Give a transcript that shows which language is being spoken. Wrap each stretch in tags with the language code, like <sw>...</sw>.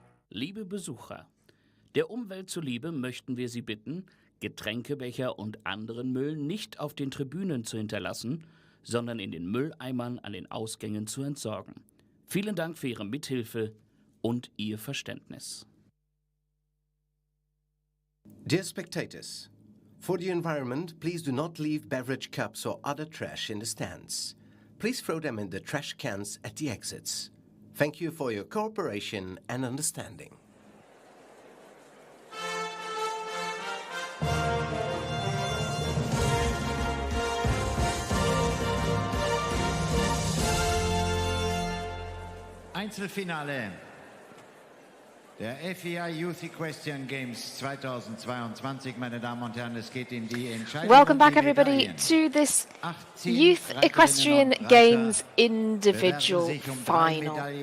<de>Liebe Besucher, der Umwelt zuliebe möchten wir Sie bitten, Getränkebecher und anderen Müll nicht auf den Tribünen zu hinterlassen, sondern in den Mülleimern an den Ausgängen zu entsorgen. Vielen Dank für Ihre Mithilfe und Ihr Verständnis.</de> <en>Dear spectators, for the environment, please do not leave beverage cups or other trash in the stands. Please throw them in the trash cans at the exits. Thank you for your cooperation and understanding.</en> <de>Einzelfinale der FEI Youth Equestrian Games 2022, meine Damen und Herren, es geht in die Entscheidung.</de> <en>Welcome back, everybody, to this Youth Equestrian Games individual final.</en>